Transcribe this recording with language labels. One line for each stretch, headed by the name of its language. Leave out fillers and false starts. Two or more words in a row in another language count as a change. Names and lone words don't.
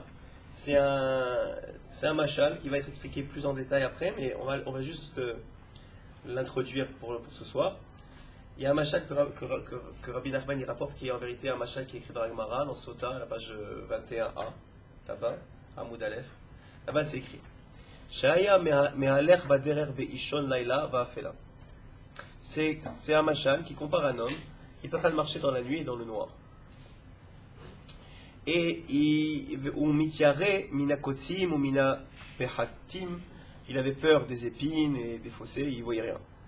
French: C'est un mashal qui va être expliqué plus en détail après, mais on va juste l'introduire pour ce soir. Il y a un mashal que Rabbi Nachman il rapporte qui est en vérité un mashal qui est écrit dans la Gemara, dans Sota, à la page 21a, là-bas, à
Hebrew: עמוד א.
French: Là-bas c'est écrit
Hebrew: שהיה מהלך בדרך באישון לילה ואפלה.
French: C'est un mashal qui compare un homme qui est en train de marcher dans la nuit et dans le noir. Et il avait peur des épines et des fossés, il ne voyait rien.